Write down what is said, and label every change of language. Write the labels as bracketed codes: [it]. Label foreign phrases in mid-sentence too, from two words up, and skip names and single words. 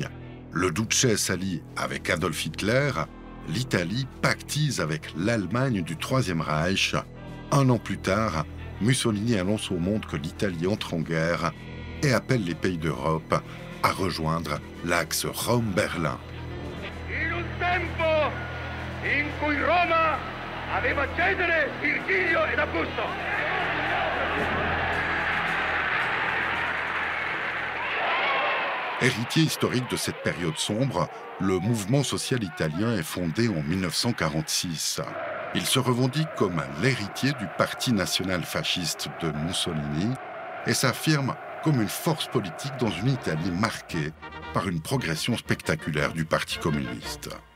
[fr] Le Duce s'allie avec Adolf Hitler, l'Italie pactise avec l'Allemagne du Troisième Reich. Un an plus tard, Mussolini annonce au monde que l'Italie entre en guerre et appelle les pays d'Europe à rejoindre l'axe Rome-Berlin. [it] In un tempo in cui Roma aveva Cesare, Virgilio ed Augusto. [fr] Héritier historique de cette période sombre, le mouvement social italien est fondé en 1946. Il se revendique comme l'héritier du parti national fasciste de Mussolini et s'affirme comme une force politique dans une Italie marquée par une progression spectaculaire du Parti communiste.